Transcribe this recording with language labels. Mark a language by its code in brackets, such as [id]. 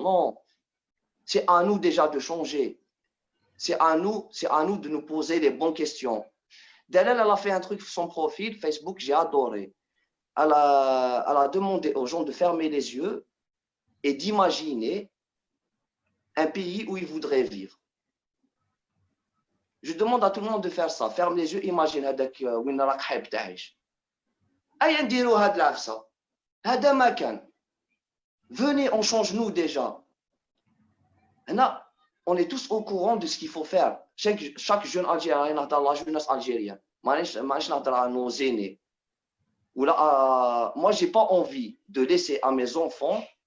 [fr] Non, c'est à nous déjà de changer. C'est à nous de nous poser les bonnes questions. Dalal, elle a fait un truc sur son profil Facebook, j'ai adoré. Elle a demandé aux gens de fermer les yeux et d'imaginer un pays où ils voudraient vivre. Je demande à tout le monde de faire ça. Ferme les yeux, imagine [ar] هذاك وين راك حابب تعيش. أيا نديروا هاد العفسة. هذا ما كان. [fr] Venez, on change nous déjà. On est tous au courant de ce qu'il faut faire. Chaque jeune Algérien, dans la jeunesse algérienne, à nos aînés. Moi, je n'ai pas envie de laisser à mes enfants